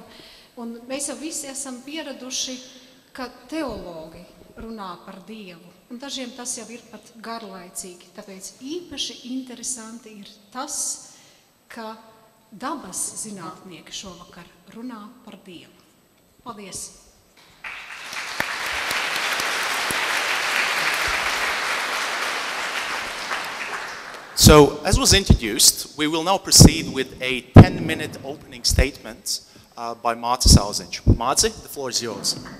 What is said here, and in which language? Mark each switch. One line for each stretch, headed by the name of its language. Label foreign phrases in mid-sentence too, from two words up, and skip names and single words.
Latvian: Un mēs jau visi esam pieraduši, ka teologi runā par Dievu, un dažiem tas jau ir pat garlaicīgi. Tāpēc īpaši interesanti ir tas, ka dabas zinātnieki šovakar runā par Dievu. Paldies!
English: So, as was introduced, we will now proceed with a 10-minute opening statement by Marta Salziņš. Marta, the floor is yours.